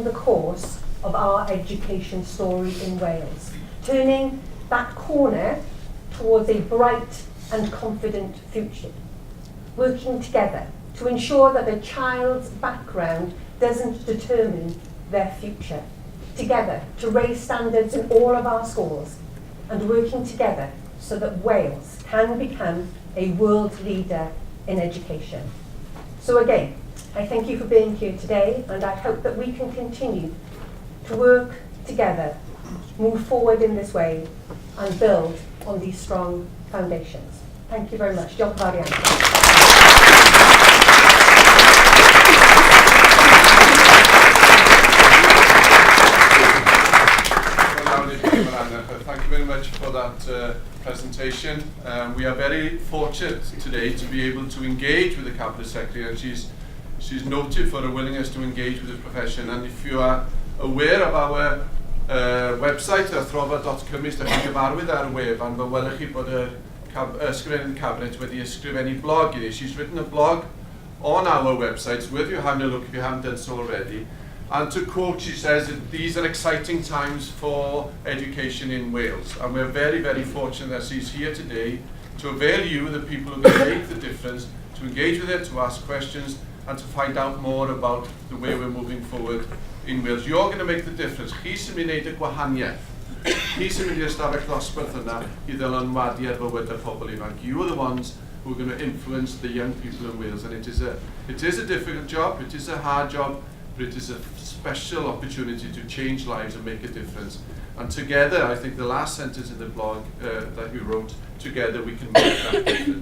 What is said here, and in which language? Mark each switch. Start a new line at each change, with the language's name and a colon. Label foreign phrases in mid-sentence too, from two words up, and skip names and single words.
English: the course of our education story in Wales, turning that corner towards a bright and confident future, working together to ensure that a child's background doesn't determine their future, together to raise standards in all of our schools, and working together so that Wales can become a world leader in education. So again, I thank you for being here today, and I hope that we can continue to work together, move forward in this way, and build on these strong foundations. Thank you very much.
Welsh: Diolch yn fawr iawn.
English: Thank you very much for that presentation. We are very fortunate today to be able to engage with the Cabinet Secretary, and she's noted for her willingness to engage with the profession. And if you are aware of our website,
Welsh: Yr Athrofa.com, ydych chi'n gyfarwydd ar y wefan, fe welwch chi bod yr ysgrifennydd cabinet wedi ysgrifennu blog iddi.
English: She's written a blog on our website. It's worth you having a look if you haven't done so already. And to quote, she says that these are exciting times for education in Wales. And we're very, very fortunate that she's here today to avail you, the people who can make the difference, to engage with her, to ask questions, and to find out more about the way we're moving forward in Wales. You're going to make the difference.
Welsh: Chi sy'n mynd i wneud y gwahaniaeth. Chi sy'n mynd i'r ystafell ddosbarth yna I ddylanwadu ar fywyd y pobl ifanc.
English: You are the ones who are going to influence the young people in Wales. And it is a difficult job, it is a hard job, but it is a special opportunity to change lives and make a difference. And together, I think the last sentence in the blog that you wrote, together we can make that difference.